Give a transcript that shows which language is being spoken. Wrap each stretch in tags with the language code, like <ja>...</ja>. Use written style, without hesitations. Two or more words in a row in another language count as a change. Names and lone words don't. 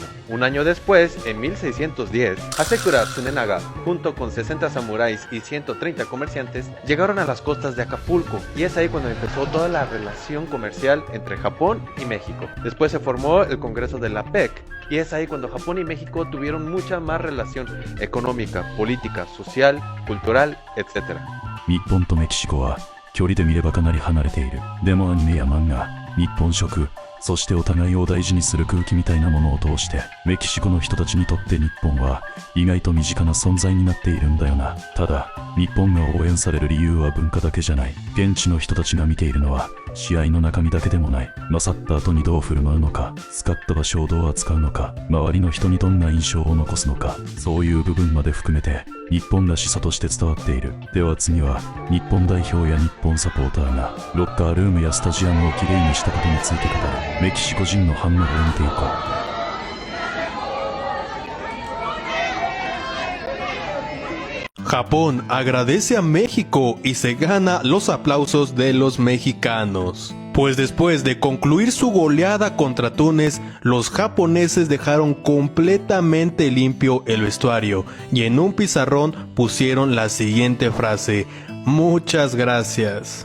<es>Un año después, en 1610, Hasekura Tsunenaga, junto con 60 samuráis y 130 comerciantes, llegaron a las costas de Acapulco, y es ahí cuando empezó toda la relación comercial entre Japón y México. Después se formó el Congreso de la PEC, y es ahí cuando Japón y México tuvieron mucha más relación económica, política, social, cultural, etc.</es> <ja>日本とメキシコは距離で見ればかなり離れている。でもアニメや漫画、日本食、そしてお互いを大事にする空気みたいなものを通してメキシコの人たちにとって日本は意外と身近な存在になっているんだよな。ただ日本が応援される理由は文化だけじゃない。現地の人たちが見ているのは試合の中身だけでもない。勝った後にどう振る舞うのか、使った場所をどう扱うのか、周りの人にどんな印象を残すのか、そういう部分まで含めて日本らしさとして伝わっている。では次は日本代表や日本サポーターがロッカールームやスタジアムをきれいにしたことについて語るメキシコ人の反応を見ていこう。</ja> <es>Japón agradece a México y se gana los aplausos de los mexicanos. Pues después de concluir su goleada contra Túnez, los japoneses dejaron completamente limpio el vestuario y en un pizarrón pusieron la siguiente frase: muchas gracias.</es>